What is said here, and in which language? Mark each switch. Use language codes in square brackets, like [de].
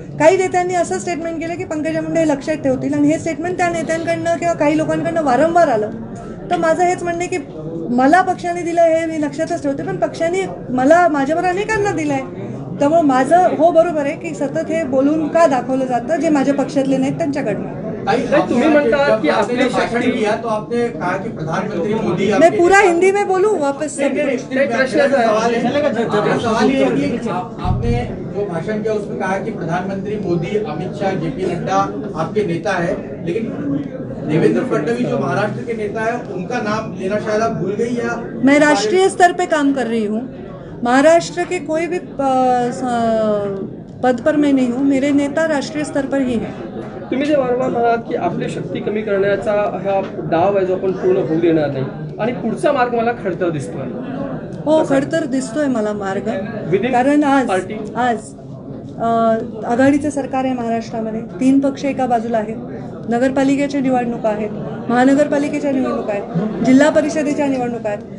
[mr] काही नेत्यांनी असं स्टेटमेंट केलं की पंकजा मुंडे हे लक्षात ठेवतील, आणि हे स्टेटमेंट त्या नेत्यांकडनं किंवा काही लोकांकडनं वारंवार आलं. तर माझं हेच म्हणणं आहे की मला पक्षाने दिलं हे मी लक्षातच ठेवते, पण पक्षाने मला माझ्यावर अनेकांना दिलं आहे. त्यामुळे माझं हो बरोबर आहे की सतत हे बोलून का दाखवलं जातं जे माझ्या पक्षातले नाहीत त्यांच्याकडनं. तुम्ही म्हणता की आपली [hi] भाषण किया तो आपने कहा कि प्रधानमंत्री मोदी मैं पूरा हिंदी में बोलूं वापस से? सवाल ये है कि आपने जो भाषण किया उसमें कहा कि प्रधानमंत्री मोदी, अमित शाह, जेपी नड्डा आपके नेता है, लेकिन देवेंद्र फडणवीस जो महाराष्ट्र के नेता है उनका नाम लेना शायद आप भूल गई या मैं राष्ट्रीय स्तर पे काम कर रही हूँ, महाराष्ट्र के कोई भी पद पर मैं नहीं हूँ. मेरे नेता राष्ट्रीय स्तर पर ही हैं. [mr] तुम्ही जे वारंवार म्हणालात की आपली शक्ती कमी करण्याचा हा डाव आहे जो आपण पूर्ण होऊ देणार नाही, आणि पुढचा मार्ग मला खडतर दिसतोय. हो, खडतर दिसतोय मला मार्ग. [en] Within [mr] कारण [en] party? [mr] आज आघाडीचं सरकार आहे महाराष्ट्रामध्ये. 3 पक्ष एका बाजूला आहेत. नगरपालिकेच्या निवडणुका आहेत, महानगरपालिकेच्या निवडणुका आहेत, जिल्हा परिषदेच्या निवडणुका आहेत.